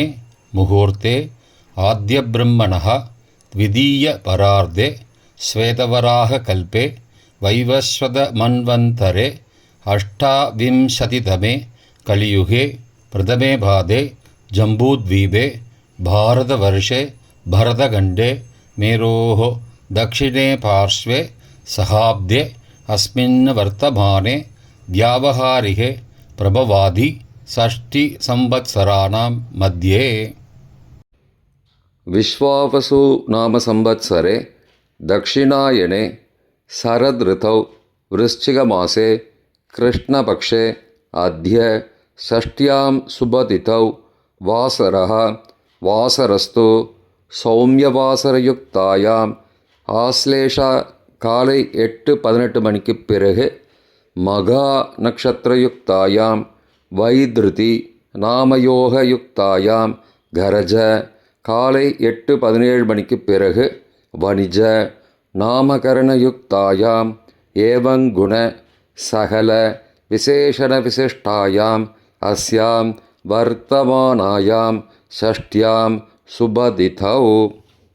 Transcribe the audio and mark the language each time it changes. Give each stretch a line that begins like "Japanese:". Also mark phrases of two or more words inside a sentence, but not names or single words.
Sanskrit: मुहूर्ते आद्य ब्रह्मणः द्वितीय परार्धे श्वेतवराह कल्पे वैवस्वत मन्वन्तरे अष्टाविंशतितमे कलियुगे प्रथमे पादे जम्बूद्वीपे भारतवर्षे भरतखण्डे मेरोः दक्षिणे पार्श्वे सहाब्दे अस्मिन् वर्तमाने व्यावहारिके प्रभवादि षष्टिसंवत्सराणां मध्ये. विश्वावसु नाम संवत्सरे दक्षिणायने शरदृतौ वृश्चिकमासे कृष्णपक्षे अद्य षष्ट्यां शुभतिथौ वासरः वासरस्तु सौम्यवासरयुक्तायाम् आश्लेषा காலை 8:18
Tamil: மணிக்கு பிறகு
Sanskrit: मघा नक्षत्रयुक्तायाम् वैधृति नामयोगयुक्तायाम् गरज
Tamil: காலை 8:17 மணிக்கு பிறகு
Sanskrit: वणिज नामकरणयुक्तायाम् एवङ्गुण सकल विशेषण विशिष्टायाम् अस्याम् वर्तमानायाम् षष्ठ्याम् शुभतिथौ.